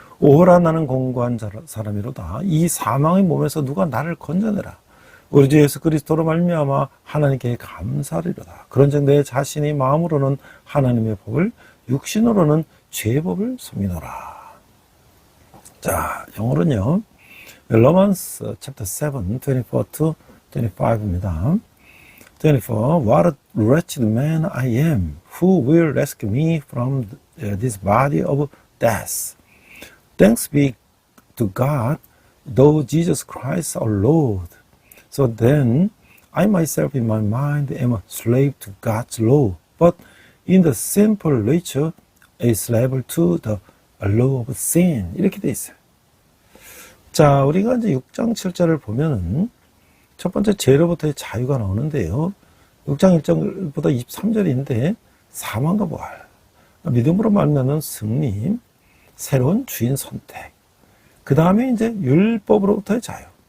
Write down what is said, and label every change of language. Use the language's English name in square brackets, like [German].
[Korean] 오호라 나는 공고한 사람이로다. 이 사망의 몸에서 누가 나를 건져내라. 우리 주 예수 그리스도로 말미암아 하나님께 감사하리로다. 그런즉 내 자신이 마음으로는 하나님의 법을 육신으로는 죄의 법을 섬기노라. 자, 영어로는요. [English] Romans chapter 7, 24 to 25입니다. 24. What a wretched man I am. Who will rescue me from this body of death? Thanks be to God, though Jesus Christ our Lord. So then, I myself in my mind am a slave to God's law, but in the simple nature, a slave to the law of sin. [Korean] 이렇게 돼 있어요. 자, 우리가 이제 6장 7절을 보면은 첫 번째 죄로부터의 자유가 나오는데요. 6장 1절부터 23절인데 사망과 부활, 믿음으로 말미암는 승리, 새로운 주인 선택, 그 다음에 이제 율법으로부터의 자유.